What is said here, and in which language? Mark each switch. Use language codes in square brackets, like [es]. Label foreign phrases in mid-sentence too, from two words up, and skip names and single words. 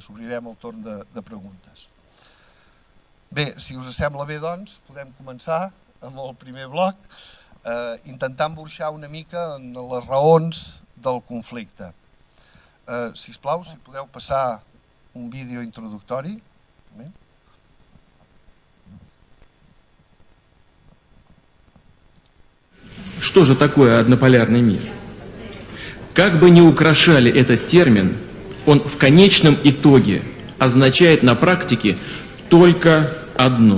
[ca] Obrirem el torn de preguntes. Bé, si us sembla bé, doncs, podem començar amb el primer bloc. intentant burxar una mica en les raons del conflicte. Sisplau, si podeu passar un vídeo introductori. [ru] Что же такое однополярный мир? Как бы ни украшали этот термин, он в конечном итоге означает на практике только одно.